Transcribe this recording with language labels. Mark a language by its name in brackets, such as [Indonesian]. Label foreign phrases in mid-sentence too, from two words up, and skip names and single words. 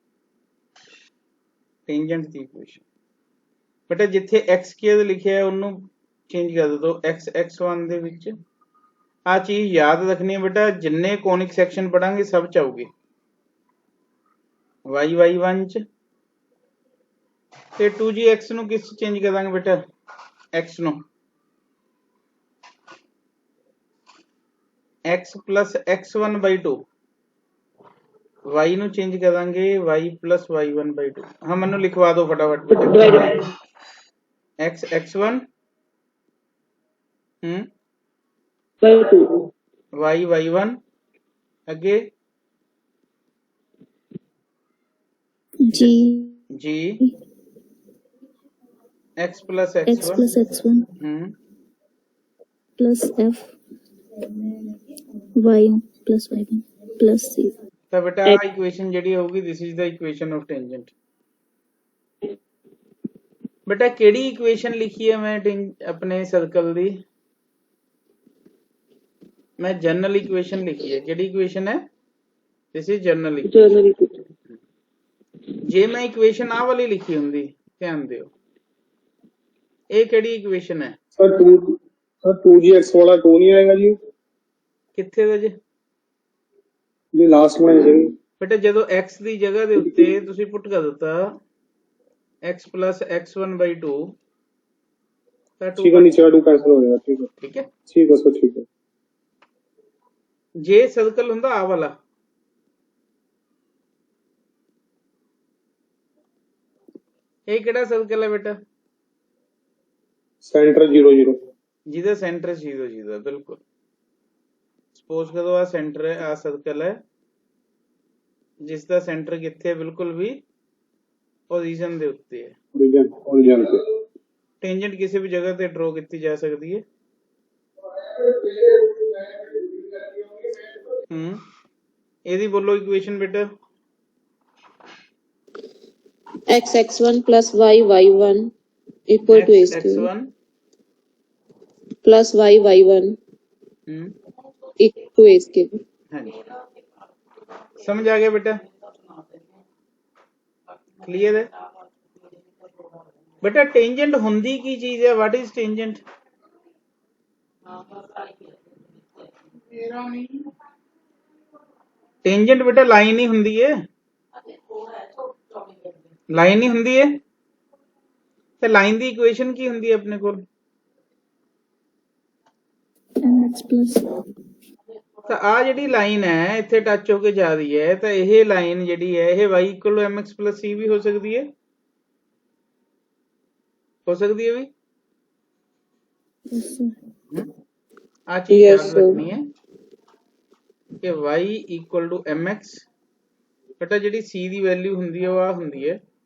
[Punjabi] ਟੈਂਜੈਂਟ ਦੀ ਇਕੁਏਸ਼ਨ ਬੇਟਾ ਜਿੱਥੇ [English] x square [Punjabi] ਲਿਖਿਆ ਹੈ ਉਹਨੂੰ ਚੇਂਜ ਕਰ ਦੋ x x1 ਦੇ ਵਿੱਚ। ਆ ਚੀਜ਼ ਯਾਦ ਰੱਖਣੀ ਹੈ ਬੇਟਾ, ਜਿੰਨੇ [English] conic section [Punjabi] ਪੜਾਂਗੇ ਸਭ ਚ ਆਊਗੀ y y1 ਚ, ਤੇ 2gx ਨੂੰ ਕਿਸ ਚੇਂਜ ਕਰਾਂਗੇ ਬੇਟਾ? x ਨੂੰ [English] x plus x1/2, [Punjabi] y ਨੂੰ ਚੇਂਜ ਕਰਾਂਗੇ [English] y plus y1/2। [Punjabi] ਹਾਂ ਮੈਨੂੰ ਲਿਖਵਾ ਦਿਓ ਫਟਾਫਟ ਬੇਟਾ, x x1 y y1 ਅੱਗੇ [English] G g x plus x1 plus F y plus y1 plus C। [Punjabi] ਤਾਂ ਬੇਟਾ ਆ ਇਕੁਏਸ਼ਨ ਜਿਹੜੀ ਹੋਊਗੀ [English] this is the equation of tangent. [Punjabi] ਬੇਟਾ ਕਿਹੜੀ ਇਕੁਏਸ਼ਨ ਲਿਖੀ ਹੈ ਮੈਂ ਆਪਣੇ ਸਰਕਲ ਦੀ? ਮੈਂ [English] general equation [Punjabi] ਲਿਖੀ ਹੈ। ਕਿਹੜੀ ਇਕੁਏਸ਼ਨ ਹੈ? [English] this is general equation. [Punjabi] ਜੇ ਮੈਂ ਇਕੁਏਸ਼ਨ ਆ ਵਾਲੀ ਲਿਖੀ ਹੁੰਦੀ, ਧਿਆਨ ਦਿਓ, ਇਹ ਕਿਹੜੀ ਇਕੁਏਸ਼ਨ ਹੈ? ਸਰ 2gx ਵਾਲਾ 2 ਨਹੀਂ ਆਏਗਾ ਜੀ? ਕਿੱਥੇ ਦਾ ਜੀ? ਜੀ ਲਾਸਟ में ਜੀ ਬੇਟਾ ਜਦੋਂ x ਦੀ ਜਗ੍ਹਾ ਦੇ ਉੱਤੇ ਤੁਸੀਂ ਪੁੱਟ ਕਰ ਦਿੱਤਾ [English] x plus x1/2, [Punjabi] ਤਾਂ 2 [Hindi] ठीक है, नीचे 2 कैंसिल हो जाएगा। ठीक है सर, ठीक है। [Punjabi] ਜੇ ਸਰਕਲ ਹੁੰਦਾ ਆ ਵਾਲਾ, ਇਹ ਕਿਹੜਾ ਸਰਕਲ ਹੈ ਬੇਟਾ? [Hindi] सेंटर 0 0, [Punjabi] ਜਿਹਦਾ ਸੈਂਟਰ 0 0, ਬਿਲਕੁਲ। ਸਪੋਜ਼ ਕਰੋ ਆ ਸੈਂਟਰ ਹੈ, ਆ ਸਰਕਲ ਹੈ ਜਿਸ ਦਾ ਸੈਂਟਰ ਕਿੱਥੇ ਹੈ? ਬਿਲਕੁਲ ਵੀ ਪੋਜੀਸ਼ਨ ਦੇ ਉੱਤੇ ਹੈ। [Hindi] ओरिजिन से [Punjabi] ਟੈਂਜੈਂਟ ਕਿਸੇ ਵੀ ਜਗ੍ਹਾ ਤੇ ਡਰਾ ਕੀਤੀ ਜਾ ਸਕਦੀ ਹੈ। ਇਹਦੀ ਬੋਲੋ ਇਕੁਏਸ਼ਨ ਬੇਟਾ। [English] x x1 plus y y1 equal to a square x1 plus y y1 equal to a square। [Punjabi] ਹਾਂਜੀ, ਸਮਝ ਆ ਗਿਆ ਬੇਟਾ? ਕਲੀਅਰ ਹੈ ਬੇਟਾ? ਟੈਂਜੈਂਟ ਹੁੰਦੀ ਕੀ ਚੀਜ਼ ਹੈ? [English] what is tangent? [Punjabi] ਟੈਂਜੈਂਟ ਬੇਟਾ ਲਾਈਨ ਹੀ ਹੁੰਦੀ ਹੈ, ਲਾਈਨ ਹੀ ਹੁੰਦੀ ਹੈ। ਤੇ ਲਾਈਨ ਦੀ ਇਕੁਏਸ਼ਨ ਕੀ ਹੁੰਦੀ ਹੈ ਆਪਣੇ ਕੋਲ? [English] mx plus [Punjabi] ਤਾਂ ਆ ਜਿਹੜੀ ਲਾਈਨ ਹੈ ਇੱਥੇ ਟੱਚ ਹੋ ਕੇ ਜਾ ਰਹੀ ਹੈ, ਤਾਂ ਇਹ ਲਾਈਨ ਜਿਹੜੀ ਹੈ ਇਹ [English] y = mx plus c [Punjabi] ਵੀ ਹੋ ਸਕਦੀ ਹੈ, ਹੋ ਸਕਦੀ ਹੈ ਵੀ। ਆ ਚੀਜ਼ ਯਾਦ ਰੱਖਣੀ ਹੈ ਕਿ y = mx, ਬੇਟਾ ਜਿਹੜੀ c ਦੀ ਵੈਲਿਊ ਹੁੰਦੀ ਹੈ ਉਹ ਆ ਹੁੰਦੀ ਹੈ